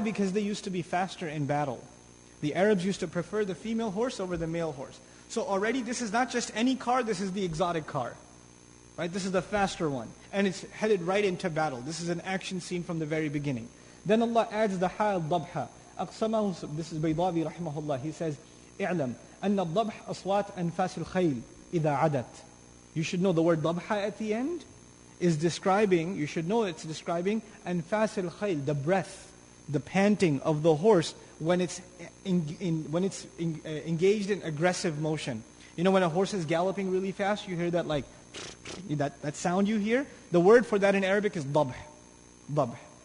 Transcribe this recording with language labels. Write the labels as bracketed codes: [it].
[en] Because they used to be faster in battle. The Arabs used to prefer the female horse over the male horse. So already this is not just any car, this is the exotic car. Right? This is the faster one. And it's headed right into battle. This is an action scene from the very beginning. Then Allah adds the ha al-dabha. أقسمه, this is Baydawi rahimahullah. He says, [ar] اعلم أن الضبح أصوات أنفاس الخيل إذا عدت. [en] You should know the word dabha at the end is describing, you should know it's describing [ar] أنفاس الخيل, [en] the breath, the panting of the horse when it's engaged in aggressive motion. When a horse is galloping really fast, you hear that that sound you hear. The word for that in Arabic is dabh. Dabh.